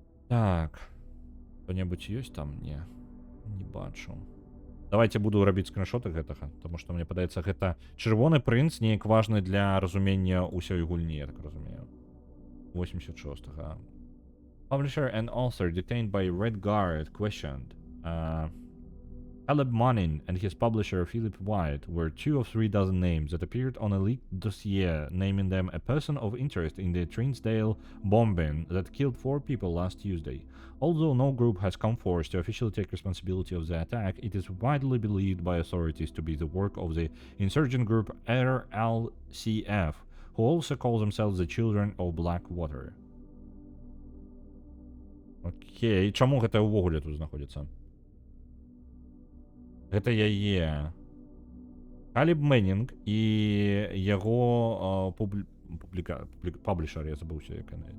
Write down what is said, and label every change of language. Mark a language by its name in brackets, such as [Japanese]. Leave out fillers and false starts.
[Belarusian] Так, хто-небудзь ёсць там? Не бачу. Давайте буду рабіць скриншоты гэтага, тому што мне падаецца, гэта Чырвоны прынц неяк важны для разумення ўсёй гульні, я так разумею. 86-га. [English] Publisher and author detained by Red Guard questioned. Caleb Manning and his publisher Philip White were 2 of 3 dozen names that appeared on a leaked dossier naming them a person of interest in the Trinsdale bombing that killed 4 people last Tuesday. Although no group has come forward to officially take responsibility of the attack, it is widely believed by authorities to be the work of the insurgent group RLCF, who also call themselves the Children of Blackwater. [Belarusian] Окей, чаму гэта ўвогуле тут знаходзіцца? Гэта яе Каліб Мэннінг і яго паблішар, я забыўся, як яны.